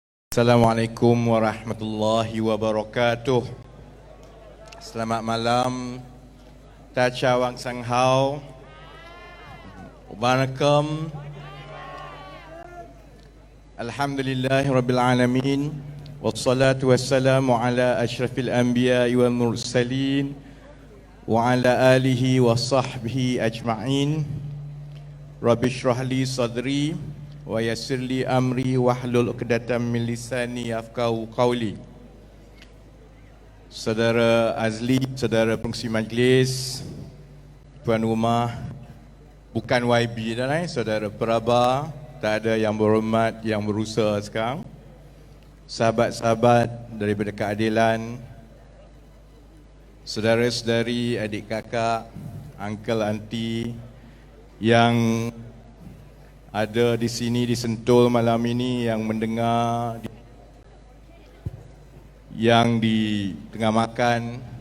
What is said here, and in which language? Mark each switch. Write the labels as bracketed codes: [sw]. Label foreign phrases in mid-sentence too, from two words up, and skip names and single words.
[ar] السلام عليكم ورحمة الله وبركاته. [ms] Selamat malam. Tacha Wang Sang Hao. [ar] Waalaikum. الحمد لله رب العالمين. والصلاة والسلام على أشرف الأنبياء والمرسلين. وعلى آله وصحبه أجمعين. رب اشرح لي صدري ويسر لي أمري واحلل عقدة من لساني يفقهوا قولي. [ms] Saudara Azli, saudara pengerusi majlis, tuan rumah, bukan YB dah saudara Peraba, tak ada yang berhormat, yang berusaha sekarang, sahabat-sahabat daripada keadilan, saudara-saudari, adik kakak, uncle, auntie yang ada di sini di Sentul malam ini, yang mendengar, yang di tengah makan.